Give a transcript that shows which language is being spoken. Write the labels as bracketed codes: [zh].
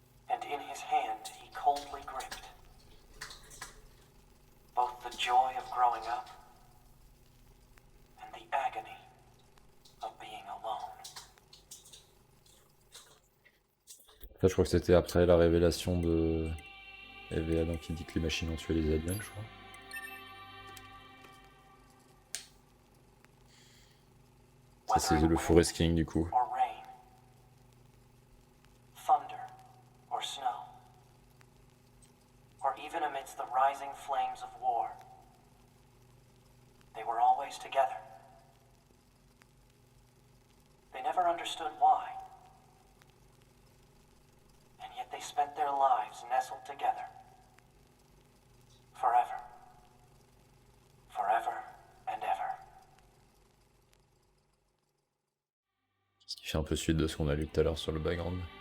[en] And in his hand he coldly gripped both the joy of growing up and the agony of being alone. [fr] Ça, je crois que c'était après la révélation de EVA, donc il dit que les machines ont tué les aliens, je crois. Ça, c'est le forest king, du coup. [en] Or rain, thunder or snow, or even amidst the rising flames of war, they were always together. They never understood why, and yet they spent their lives nestled together, forever, forever and ever. [fr] Ce qui fait un peu suite de ce qu'on a lu tout à l'heure sur le background.